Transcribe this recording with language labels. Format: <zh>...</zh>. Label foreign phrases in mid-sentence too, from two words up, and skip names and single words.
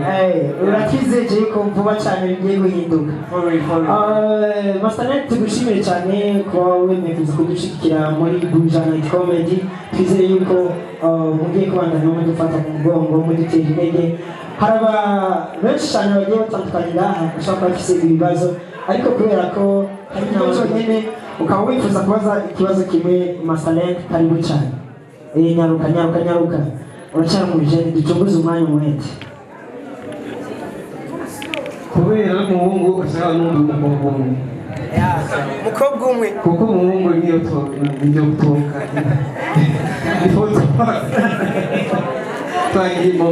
<rn>urakize je ko vuba cyane bigiye guhinduka Master Lent tugushimire cyane ko wemeye kudushikira muri Buja Night Comedy twizeye yuko mugiye kubandanya mu dufata mu mugongo mu dutera intege haraba benshi cyane bagiye batandukanye ngaha ushaka bafise ibibazo ariko kubera ko hari ikibazo nyine ukaba wifuza kubaza ikibazo kimwe Master Lent karibu cyane nyaruka uracyari mu bijeni ducogoze umwanya umwete kubera umuhungu ashaka n'undi mukobwa umwe kuko umuhungu niyo ibyo gutoka ifoto twagiye mu</rn>